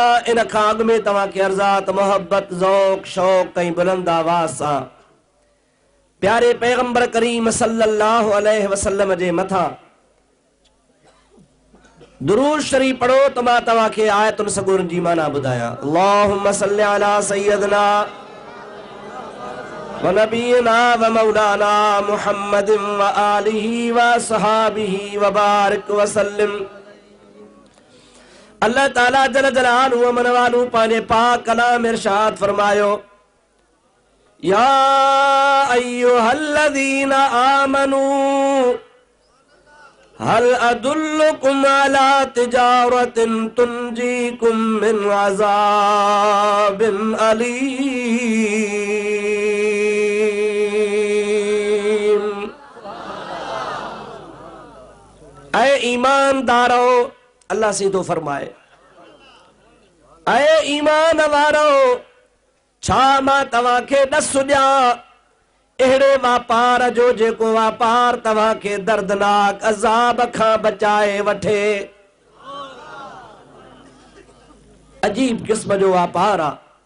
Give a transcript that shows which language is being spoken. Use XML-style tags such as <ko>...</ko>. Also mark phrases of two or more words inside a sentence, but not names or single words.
<sd>इन खां अॻु में तव्हांखे अर्ज़ात मोहब्बत ज़ौक़ शौक़ ऐं बुलंद आवाज़ सां प्यारे पैगंबर करीम</sd> <ar>صلى الله عليه وسلم</ar> <sd>जे मथां दुरूद शरीफ पढ़ो त मां तव्हांखे आयतुन सगोरन जी माना ॿुधायां।</sd> <ar>اللهم صل على سيدنا ونبينا ومولانا محمد وآله وصحبه وبارك وسلم. الله تعالى جل جلاله وعم نواله</ar> <sd>पंहिंजे पाक कलाम इरशाद फरमायो,</sd> <ar>يا أيها الذين آمنوا هل أدلكم على تجارة تنجيكم من عذاب أليم.</ar> <sd>ऐ ईमानदारो, अल्लाह से तो फरमाए, ऐ ईमान वारो, छा मां तव्हां खे ॾस ॾियां अहिड़े वापार जो जेको वापार तव्हां खे दर्दनाक अज़ाब खां बचाए वठे। अजीब किस्म जो वापार आहे।</sd>